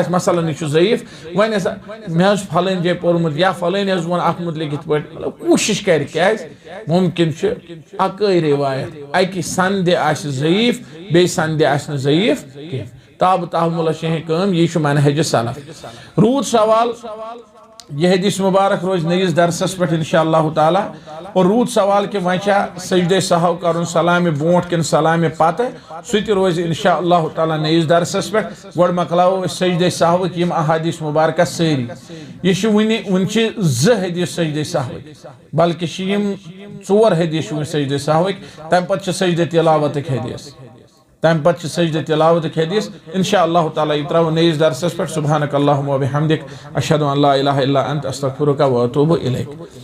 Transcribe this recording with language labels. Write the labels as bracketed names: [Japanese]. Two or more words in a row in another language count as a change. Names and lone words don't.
[Kashmiri] मसलन यह ज़ईफ वन मे फलान जाय पोर्मुत या फलान वो अत मुतलिक इत पे कोशिश कर क्या मुमकिन अकई रिवायत अकि संदे ज़ईफ बे संदे ज़ईफ कह ताब ताहमुल यह मनहज सलफ रूद सवाल यह हदीस मुबारक रोज नईस दरसस पे [Arabic] إن شاء الله تعالى [Kashmiri] और रूद सवाल कि वह सजदे सहव कर सलाम बोट कि सलाम पत सह रोज [Arabic] إن شاء الله تعالى [Kashmiri] नईस दरसस पे गोड़ मकलाओ सजदे सहव यम अहादीस मुबारक सारी यह वन हदीस सजदे सहव बल्कि यम 4 हदीस सजदे सहव तम पे सजदे तिलावत हदीस तम पे सजदे तिलावत हदीस [Arabic] إن شاء الله تعالى [Kashmiri] यह त्रो नईस दरसस पे [Arabic] سبحانك اللهم وبحمدك أشهد أن لا إله إلا أنت أستغفرك وأتوب إليك.